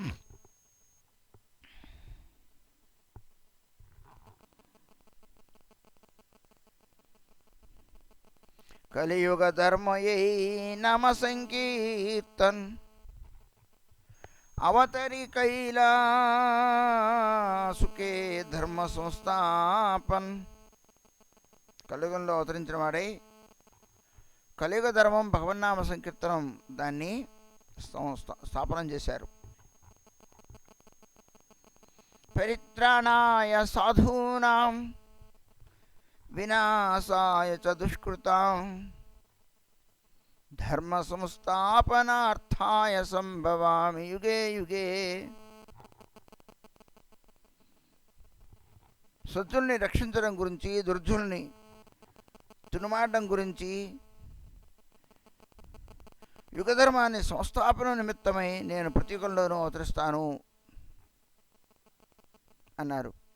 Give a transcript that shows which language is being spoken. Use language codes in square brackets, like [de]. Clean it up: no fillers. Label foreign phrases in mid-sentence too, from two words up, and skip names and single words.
[bn] কলিযুগ ধর্মই নাম সংকীর্তন অবতরি কৈলাসুকে ধর্ম সংস্থাপন. [te] కలియుగంలో అవతరించిన వాడై కలియుగ ధర్మం భగవన్నామ సంకీర్తనం దాన్ని స్థాపనం చేశారు. [sa] పరిత్రాణాయ సాధూనాం వినాశాయ చ దుష్కృతాం ధర్మ సంస్థాపనార్థాయ సంభవామి యుగే యుగే. [te] సజ్జుల్ని రక్షించడం గురించి, దుర్జుల్ని తునుమాడడం గురించి, యుగధర్మాన్ని సంస్థాపన నిమిత్తమై నేను ప్రతి యుగంలోనూ అవతరిస్తాను అన్నారు.